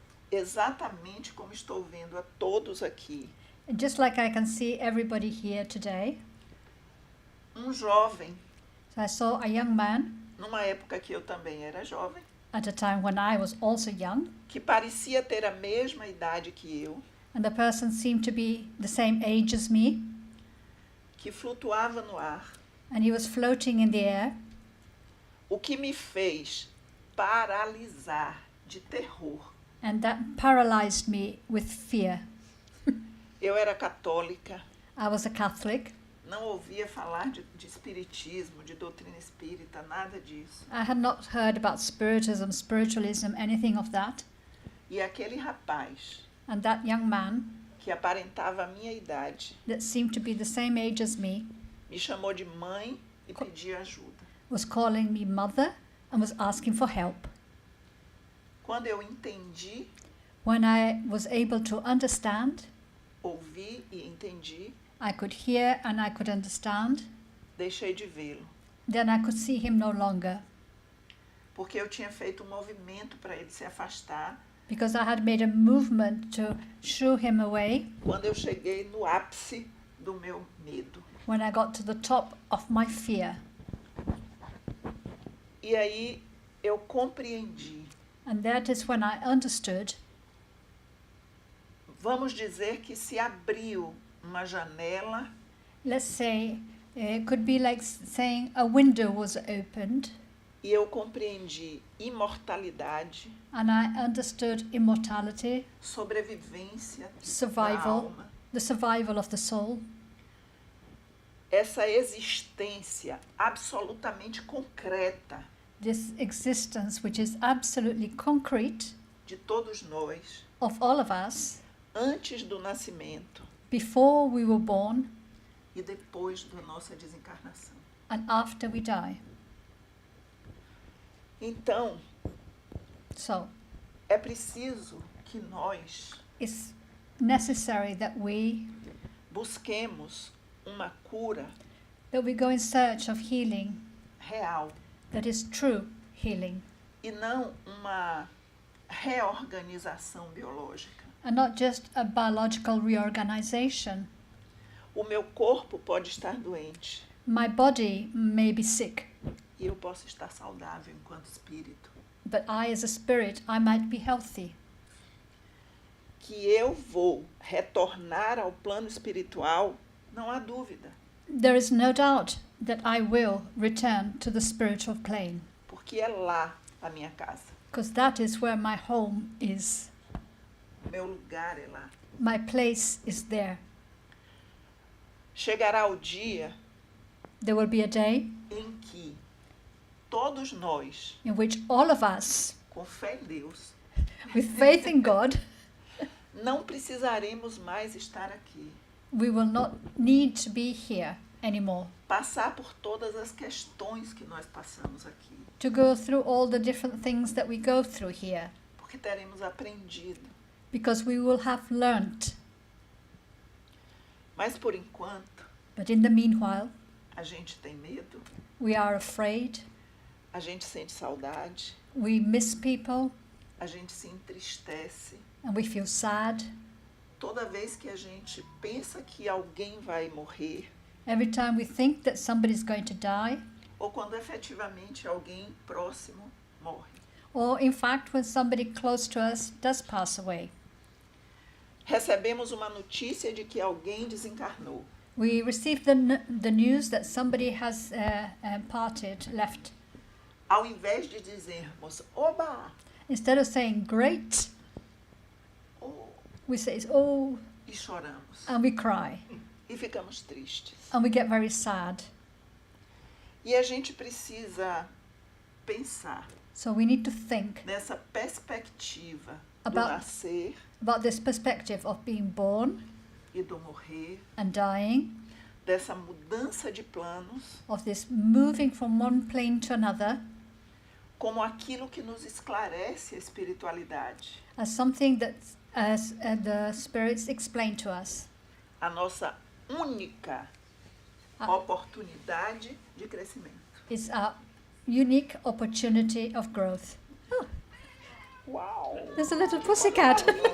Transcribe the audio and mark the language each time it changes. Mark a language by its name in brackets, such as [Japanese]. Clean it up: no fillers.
[Portuguese] exatamente como estou vendo a todos aqui, [English] just like I can see everybody here today, [Portuguese] jovem, [English] so I saw a young man [Portuguese] numa época que eu também era jovem, [English] at a time when I was also young, [Portuguese] que parecia ter a mesma idade que eu, [English] and the person seemed to be the same age as me, [Portuguese] que flutuava no ar, [English] and he was floating in the air, [Portuguese] o que me fez paralisar de terror. [English] and that paralyzed me with fear. [Portuguese] Eu era católica, [English] I was a Catholic. [Portuguese] não ouvia falar de espiritismo, de doutrina espírita, nada disso. [English] I had not heard about spiritism, spiritualism, anything of that. [Portuguese] E aquele rapaz, [English] And that young man, [Portuguese] que aparentava a minha idade, [English] that seemed to be the same age as me, [Portuguese] me chamou de mãe e pedia ajuda. [English] was calling me mother and was asking for help. [Portuguese] Quando eu entendi, [English] When I was able to understand, [Portuguese] ouvi e entendi, [English] I could hear and I could understand, [Portuguese] deixei de vê-lo. [English] then I could see him no longer, [Portuguese] Porque eu tinha feito um movimento para ele se afastar [English] because I had made a movement to shoo him away [Portuguese] quando eu cheguei no ápice do meu medo. [English] when I got to the top of my fear. [Portuguese] E aí eu compreendi. [English] And that is when I understood, [Portuguese] Vamos dizer que se abriu uma janela [English] let's say, it could be like saying a window was opened [Portuguese] e eu compreendi imortalidade, [English] and I understood immortality, [Portuguese] sobrevivência da [English] survival, [Portuguese] alma, [English] the survival of the soul, [Portuguese] essa existência absolutamente concreta [English] this existence which is absolutely concrete [Portuguese] de todos nós [English] of all of us [Portuguese] antes do nascimento [English] before we were born [Portuguese] e depois da nossa desencarnação. [English] and after we die. [Portuguese] Então, [English] So [Portuguese] é preciso que nós [English] it's necessary that we [Portuguese] busquemos uma cura [English] we go in search of healing [Portuguese] real [English] that is true healing [Portuguese] e não uma reorganização biológica. [English] and not just a biological reorganization. [Portuguese] O meu corpo pode estar doente [English] My body may be sick, [Portuguese] e eu posso estar saudável enquanto espírito. [English] but I as a spirit, I might be healthy. [Portuguese] Que eu vou retornar ao plano espiritual, não há dúvida, [English] There is no doubt that I will return to the spiritual plane, [Portuguese] porque é lá a minha casa. [English] because that is where my home is. [Portuguese] O meu lugar é lá. [English] My place is there. [Portuguese] Chegará o dia [English] There will be a day [Portuguese] em que todos nós, [English] in which all of us, [Portuguese] com fé em Deus, [English] with faith in God, [Portuguese] não precisaremos mais estar aqui, [English] we will not need to be here anymore, [Portuguese] passar por todas as questões que nós passamos aqui, [English] to go through all the different things that we go through here, [Portuguese] porque teremos aprendido. [English] because we will have learnt. [Portuguese] Mas por enquanto, [English] But in the meanwhile, [Portuguese] a gente tem medo, [English] we are afraid, [Portuguese] a gente sente saudade, [English] we miss people, [Portuguese] a gente se entristece. [English] and we feel sad. [Portuguese] Toda vez que a gente pensa que alguém vai morrer, [English] Every time we think that somebody's going to die, [Portuguese] ou quando efetivamente alguém próximo morre. [English] or in fact when somebody close to us does pass away, [Portuguese] Recebemos uma notícia de que alguém desencarnou. [English] we receive the news that somebody has left. [Portuguese] Ao invés de dizermos, oba, [English] Instead of saying great, oh, we say oh, [Portuguese] e choramos, [English] and we cry, [Portuguese] e ficamos tristes. [English] and we get very sad. [Portuguese] E a gente precisa pensar [English] So we need to think [Portuguese] nessa perspectiva do [English] About- [Portuguese] nascer [English] about this perspective of being born [Portuguese] e do morrer, [English] and dying, [Portuguese] dessa mudança de planos, [English] of this moving from one plane to another, [Portuguese] como aquilo que nos esclarece a espiritualidade, [English] as something that as the spirits explain to us. [Portuguese] a nossa única Ah. oportunidade de crescimento. [English] It's a unique opportunity of growth. Oh, Uau! there's a little pussycat.